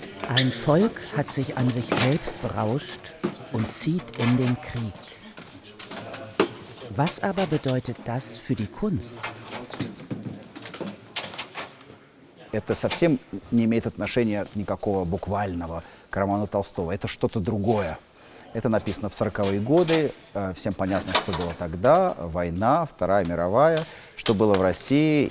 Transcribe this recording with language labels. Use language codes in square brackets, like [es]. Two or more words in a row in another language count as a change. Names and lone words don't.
[de] Ein Volk hat sich an sich selbst berauscht und zieht in den Krieg. Was aber bedeutet das für die Kunst? [ru] Это совсем не имеет отношения никакого буквального к роману Толстого. Это что-то другое. Это написано в 40-е годы. Всем понятно, что было тогда. Война, Вторая мировая, что было в России.